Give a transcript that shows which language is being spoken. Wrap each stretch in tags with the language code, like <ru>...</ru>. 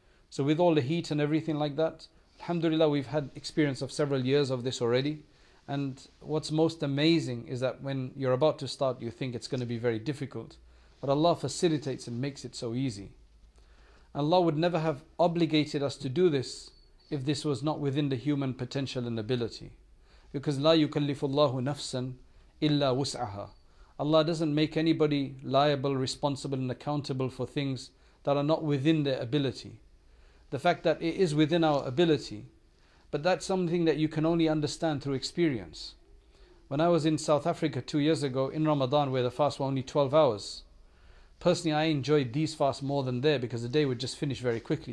<en>So with all the heat and everything like that, alhamdulillah, we've had experience of several years of this already. And what's most amazing is that when you're about to start, you think it's going to be very difficult. But Allah facilitates and makes it so easy. Allah would never have obligated us to do this if this was not within the human potential and ability. Because</en> <ar>لا يكلف الله نفسا إلا وسعها.</ar> <en>Allah doesn't make anybody liable, responsible and accountable for things that are not within their ability. The fact that it is within our ability, but that's something that you can only understand through experience. When I was in South Africa 2 years ago in Ramadan, where the fast were only 12 hours, personally I enjoyed these fasts more than there, because the day would just finish very quickly.</en>